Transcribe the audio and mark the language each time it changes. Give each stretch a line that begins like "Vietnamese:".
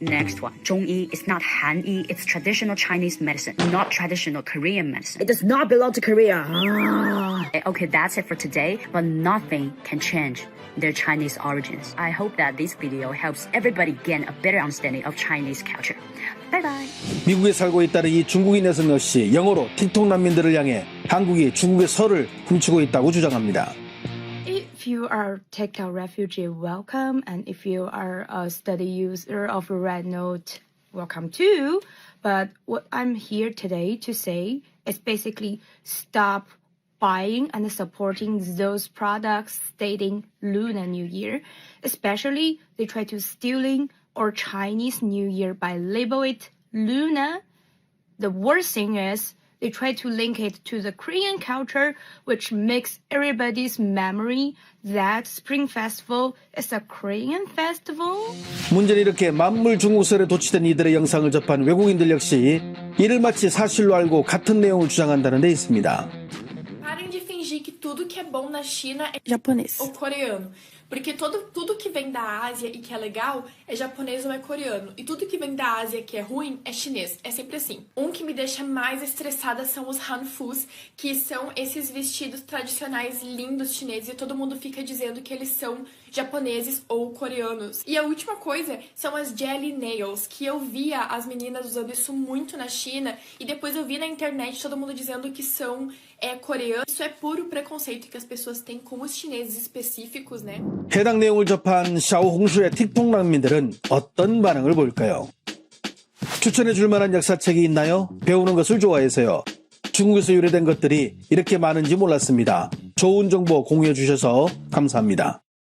English: Next one, 中医 is not Han Yi, it's traditional Chinese medicine, not traditional Korean medicine. It does not belong to Korea. Okay, that's it for today, but nothing can change their Chinese origins. I hope that this video helps everybody gain a better understanding of Chinese culture. Bye bye.
Korean: 미국에 살고 있다는 이 중국인 여성 역시 영어로 틱톡 난민들을 향해 한국이 중국의 설을 훔치고 있다고 주장합니다.
English: If you are TikTok refugee, welcome. And if you are a study user of RedNote, welcome too. But what I'm here today to say is basically stop buying and supporting those products stating Lunar New Year. Especially, they try to stealing our Chinese New Year by label it Luna. The worst thing is they try to link it to the Korean culture, which makes everybody's memory that Spring Festival is a Korean festival.
Korean: 문제는 이렇게 만물 중국설에 도취된 이들의 영상을 접한 외국인들 역시 이를 마치 사실로 알고 같은 내용을 주장한다는 데 있습니다.
Portuguese: Parem de fingir que tudo que é bom na China é Japonês. ou coreano. Porque tudo que vem da Ásia e que é legal é japonês ou é coreano. E tudo que vem da Ásia que é ruim é chinês. É sempre assim. Um que me deixa mais estressada são os hanfus, que são esses vestidos tradicionais lindos chineses. E todo mundo fica dizendo que eles são japoneses ou coreanos. E a última coisa são as jelly nails, que eu via as meninas usando isso muito na China. E depois eu vi na internet todo mundo dizendo que são coreanos. Isso é puro preconceito que as pessoas têm com os chineses específicos, né?
Korean: 해당 내용을 접한 샤오홍슈의 틱톡 난민들은 어떤 반응을 보일까요? 추천해 줄 만한 역사책이 있나요? 배우는 것을 좋아해서요. 중국에서 유래된 것들이 이렇게 많은지 몰랐습니다. 좋은 정보 공유해 주셔서 감사합니다.